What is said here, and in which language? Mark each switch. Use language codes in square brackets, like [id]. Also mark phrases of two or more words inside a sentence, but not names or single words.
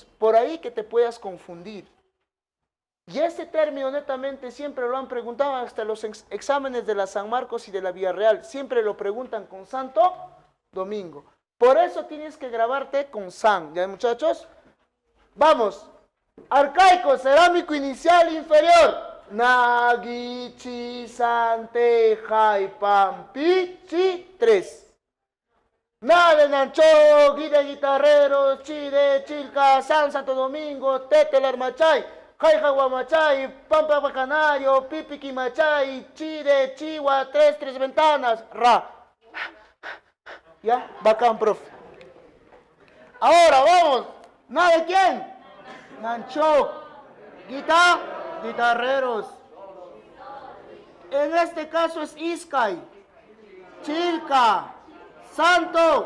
[es] Por ahí que te puedas confundir. Y este término netamente siempre lo han preguntado hasta los exámenes de la San Marcos y de la Villarreal. Siempre lo preguntan con Santo Domingo. Por eso tienes que grabarte con San. ¿Ya, muchachos? Vamos. Arcaico, cerámico inicial inferior. Nagi, chi, san, te, jai, pam, pi, chi, 3. Nade, Nancho, Guide, Guitarreros, Chide, Chilca, San, Santo Domingo, Tete, Larmachay. Jaija Guamachay, Pampa Bacanario, Pipiqui Machay, Chide, Chihuahua, 3 ventanas, Ra. ¿Ya? Bacán, profe. Ahora vamos. ¿Nada de quién? Nancho, Guitarreros. En este caso es Iscay, Chilca, Santo.